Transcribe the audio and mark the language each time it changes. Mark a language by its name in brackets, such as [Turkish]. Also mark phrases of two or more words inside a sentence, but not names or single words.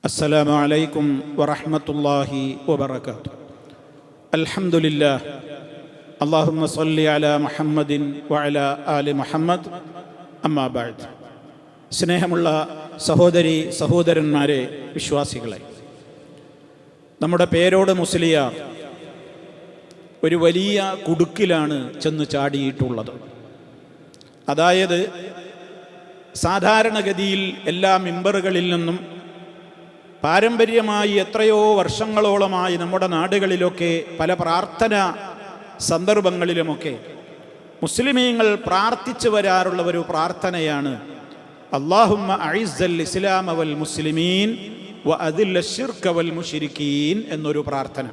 [Arabic] السلام عليكم ورحمة الله وبركاته. الحمد لله. اللهم صل على محمد وعلى آل محمد. أما بعد. [Malayalam] സ്നേഹമുള്ള സഹോദരി സഹോദരന്മാരെ, വിശ്വാസികളെ, നമ്മുടെ പേരോട് മുസ്ലിയാർ ഒരു വലിയ കുടുക്കിലാണ് ചെന്ന് ചാടിയിട്ടുള്ളത്. അതായത് സാധാരണഗതിയിൽ എല്ലാ മിമ്പറുകളിൽ നിന്നും പാരമ്പര്യമായി എത്രയോ വർഷങ്ങളോളമായി നമ്മുടെ നാടുകളിലൊക്കെ പല പ്രാർത്ഥന സന്ദർഭങ്ങളിലുമൊക്കെ മുസ്ലിമീങ്ങൾ പ്രാർത്ഥിച്ചു വരാറുള്ള ഒരു പ്രാർത്ഥനയാണ് [Arabic] اللهم أعز الإسلام والمسلمين وأذل الشرك والمشركين [Malayalam] എന്നൊരു പ്രാർത്ഥന.